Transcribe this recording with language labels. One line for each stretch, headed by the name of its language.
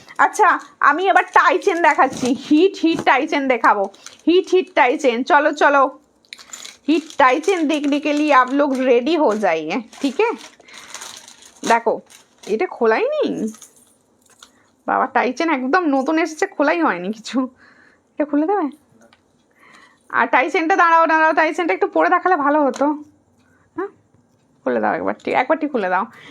Bangla: আচ্ছা আমি এবার টাই চেন দেখাচ্ছি, হিট টাই চেন দেখাবো।
Hindi: हिट टाई चेन, चलो चलो हिट टाई चेन देखने के लिए आप लोग रेडी हो जाइए। ठीक है देखो
Bangla: এটা খোলাই নেই বাবা, টাই চেন একদম নতুন এসেছে, খোলাই হয়নি কিছু। এটা খুলে দেবে? আর টাই চেনটা দাঁড়াও, টাই চেনটা একটু পরে দেখালে ভালো হতো। হ্যাঁ খুলে দাও একবারটি খুলে দাও।